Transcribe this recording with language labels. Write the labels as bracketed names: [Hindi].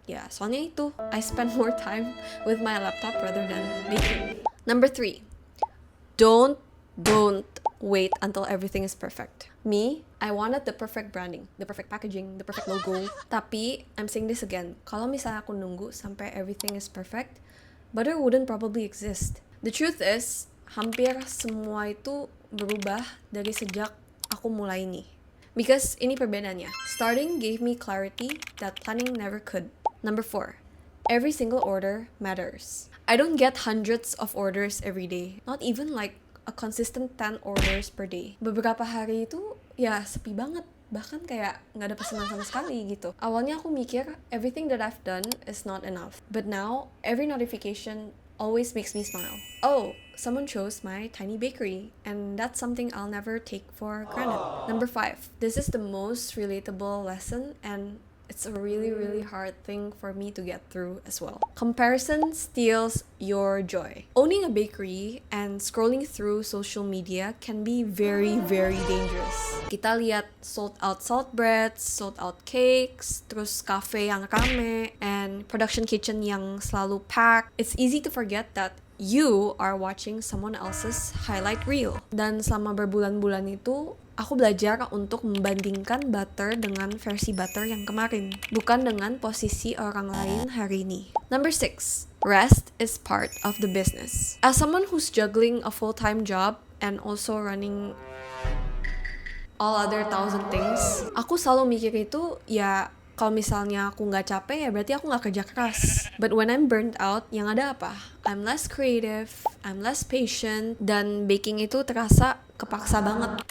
[Indonesian] Ya, soalnya itu, [English] I spend more time with my laptop rather than baking. Number 3. Don't wait until everything is perfect. Me, I wanted the perfect branding, the perfect packaging, the perfect logo. [Indonesian] Tapi, [English] I'm saying this again, [Indonesian] kalau misalnya aku nunggu sampai [English] everything is perfect, Butter wouldn't probably exist. The truth is, [Indonesian] hampir semua itu berubah dari sejak aku mulai nih. Because ini perbedaannya. [English] Starting gave me clarity that planning never could. Number 4. Every single order matters. I don't get hundreds of orders every day. Not even like a consistent 10 orders per day. [Indonesian] Beberapa hari itu ya sepi banget. Bahkan kayak nggak ada pesanan sama sekali gitu. Awalnya aku mikir [English] everything that I've done is not enough. But now, every notification always makes me smile. Oh, someone chose my tiny bakery, and that's something I'll never take for granted. Number 5. This is the most relatable lesson, and it's a really hard thing for me to get through as well. Comparison steals your joy. Owning a bakery and scrolling through social media can be very dangerous. [Indonesian] Kita lihat [English] sold out salt breads, sold out cakes, [Indonesian] terus cafe yang rame, [English] and production kitchen [Indonesian] yang selalu packed. [English] It's easy to forget that you are watching someone else's highlight reel. [Indonesian] Dan selama berbulan-bulan itu, aku belajar untuk membandingkan Butter dengan versi Butter yang kemarin, bukan dengan posisi orang lain hari ini. [English] Number 6. Rest is part of the business. As someone who's juggling a full-time job and also running all other 1,000 things, [Indonesian] aku selalu mikir itu ya kalau misalnya aku nggak capek ya berarti aku nggak kerja keras. [English] But when I'm burnt out, [Indonesian] yang ada apa? [English] I'm less creative, I'm less patient, [Indonesian] dan baking itu terasa kepaksa banget.